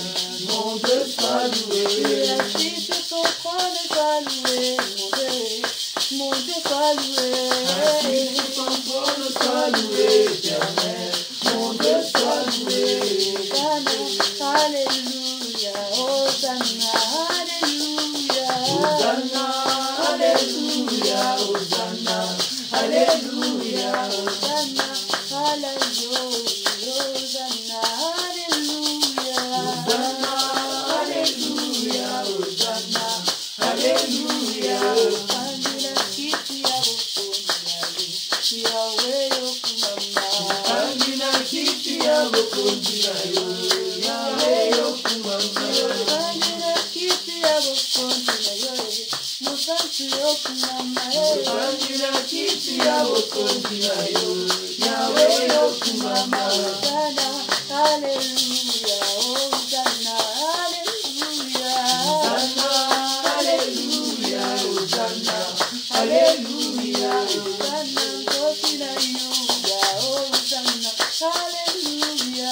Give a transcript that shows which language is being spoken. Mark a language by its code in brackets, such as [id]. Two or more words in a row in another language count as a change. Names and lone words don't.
[fr] Mon Dieu, sois loué. Assis sur ton trône, sois loué, mon Dieu. Mon Dieu, sois loué. Assis sur ton trône, sois loué, éternel. Mon Dieu, sois loué. Alléluia, Hosanna, Alléluia. Hosanna, Alléluia, Hosanna, Alléluia, Hosanna, Alléluia, Hosanna, Alléluia. Hosanna, Alléluia, Hosanna, Alléluia. [ln] Angela kiti ya bokonzi Yahweh yokumama. Angela kiti ya bokonzi Yahweh yokumama. Angela kiti ya bokonzi Musantu yokumama. Angela kiti ya bokonzi Yahweh yokumama. [fr] Hosanna, Alléluia, Hosanna, Alléluia. Hosanna, Alléluia, Hosanna, Alléluia. Hosanna, Gosina Yuda, Hosanna, Alléluia.